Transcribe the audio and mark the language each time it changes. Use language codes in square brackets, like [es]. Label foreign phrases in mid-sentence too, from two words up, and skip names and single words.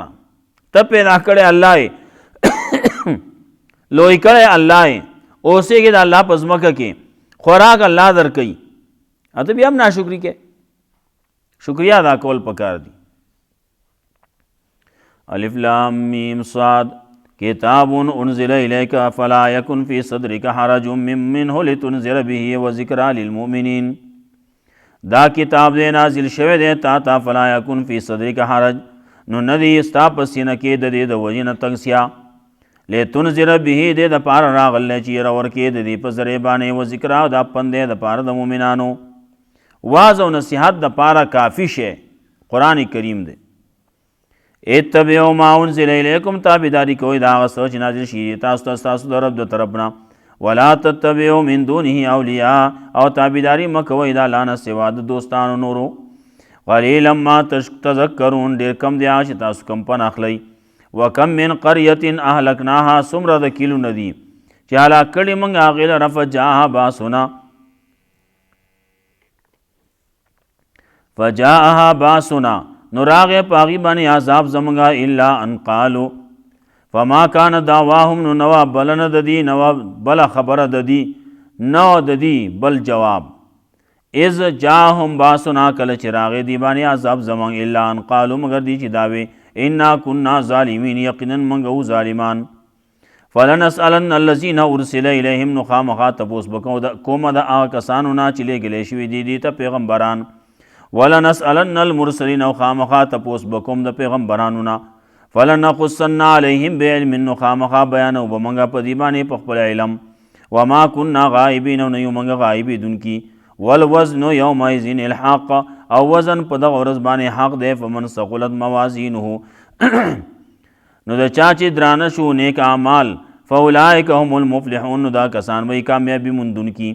[ps] ته پیدا کړی الله یې، لوی کړی الله یې، اوسېږي د الله په ځمکه کې، خوراک الله درکوي، ته بیا هم ناشکري کې. شکریا ادا کول پکار دي. [ar] الف لام میم صاد کتاب انزل الیک فلا یکن فی صدرک حرج منه لتنذر به وذکری للمؤمنین. [ps] دا کتاب دې نازل شوی دی تا ته، [ar] فلا یکن فی صدرک حرج، [ps] نو ندی ستا په سینه کې د دې د وجې نه تنګسیا، [ar] لتنذر به [ps] دې دپاره راغلی چې یره ورکې د دې په ذریعې باندې، وذکرا او دا پند دی دپاره د مؤمنانو. واز او نصیحت دپاره کافي شی قرآن کریم دی. [ar] اتبعوا ما انزل الیکم، [ps] تابعداري کوئ د هغه څه چې نازل شي تاسو ته ستاسو د رب د طرف نه. [ar] ولا تتبعوا من دونه اولیاء، [ps] او تابعداري مه کوئ د الله نه سوا د دوستانو نورو. [ar] قلیلا ما تذکرون، [ps] ډېر کم دی هغه چې تاسو کم پند اخلئ. [ar] وکم من قریة اهلکناها، [ps] څومره د کلونه دي چې هلاک کړي موږ هغې لره، [ar] فجاءها باسنا، [ps] نو راغې په هغې باندې عذاب زموږه، [ar] الا ان قالو، فما کان دعواهم، [ps] نو نوه بلنه د دي، نوه بله خبره د دي، نو د دي بل جواب، [ar] اذ جاءهم باسنا، [ps] کله چې راغې دي باندې عذاب زموږ، [ar] الا ان قالو، [ps] مگر دی چې داوې [ar] انا كنا ظالمین، [ps] یقینا موږ وو ظالمان. [ar] فلنسألن الذین ارسل الیهم، [ps] نو خامخا تپوس کومه د هغه کسانو نه چې لیږلی شوي دي دې ته پیغمبران. [ar] ولنسألن المرسلین، [ps] او خامخا تپوس بکوم د پیغمبرانو نه. [ar] فلنقصن علیهم بعلم، [ps] نو خامخا بیانو به موږ په دې باندې په خپل علم. [ar] وما كنا غائبین، [ps] او نه یو موږ غایبېدونکي. [ar] والوزن یومئذ الحق، [ps] او وزن په دغه ورځ باندې حق دی. [ar] فمن ثقلت موازینه، [ps] نو د چا چې درانه شو نیک اعمال، [ar] فاولئک هم المفلحون، [ps] نو دا کسان به کامیابي موندونکي.